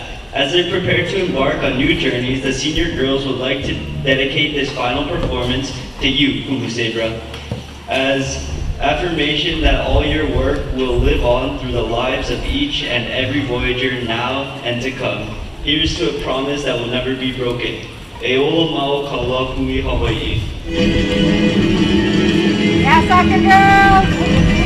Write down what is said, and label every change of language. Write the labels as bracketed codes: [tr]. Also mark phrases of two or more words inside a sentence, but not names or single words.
[en] As they prepare to embark on new journeys, the senior girls would like to dedicate this final performance to you, Kumu Sabra, as affirmation that all your work will live on through the lives of each and every Voyager now and to come. Here's to a promise that will never be broken. [haw] E olo mau ka lā hui Hawaii. [en] Yeah, soccer girls!